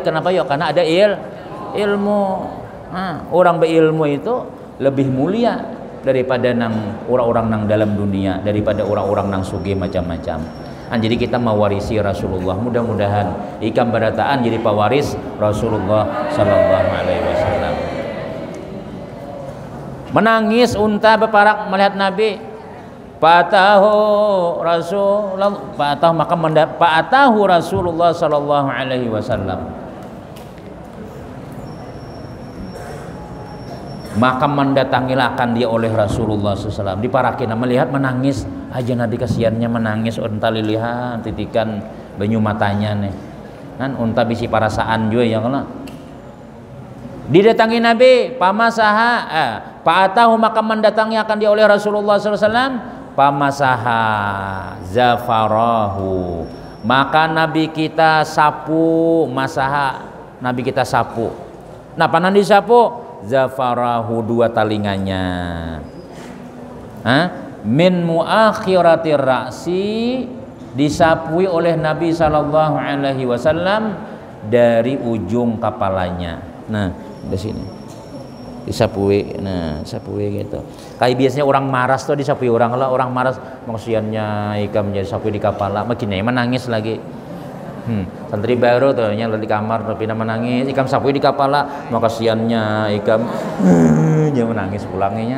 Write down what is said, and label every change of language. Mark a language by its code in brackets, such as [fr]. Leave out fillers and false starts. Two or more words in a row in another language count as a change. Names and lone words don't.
[bjn] Kenapa ya? Karena ada ilmu. Orang berilmu itu lebih mulia daripada orang-orang nang dalam dunia, daripada orang-orang nang sugih macam-macam. Jadi kita mewarisi Rasulullah. Mudah-mudahan ikam berataan jadi pewaris Rasulullah [ar] صلى الله عليه وسلم. [bjn] Menangis unta beparak melihat Nabi. [ar] فأتاه رسول الله صلى الله عليه وسلم. [bjn] Maka mendatangilah akan dia oleh Rasulullah SAW. Diparakin melihat menangis aja Nabi, kasihannya menangis unta lilihan titikan banyu matanya nih. Kan unta bisi parasaan juga ya kalau. Didatangi Nabi, pamasaha, fa'atahu maka mendatangi akan dia oleh Rasulullah SAW. [ar] فمسح ذفراه, [bjn] maka Nabi kita sapu, masaha, Nabi kita sapu. Nah, panan disapu? Zafarahu, dua talinganya. [ar] من مؤخرة الرأس, [bjn] disapui oleh Nabi [ar] صلى الله عليه وسلم [bjn] dari ujung kepalanya. Nah, di sini disapui, nah sapui gitu. Kayak biasanya orang maras tuh disapui orang, lah orang maras maksiannya ikam jadi sapui di kepala, makin menangis lagi. Santri baru tuh nyala di kamar tapi menangis, ikam sapui di kepala, makasiannya ikam dia menangis pulangnya.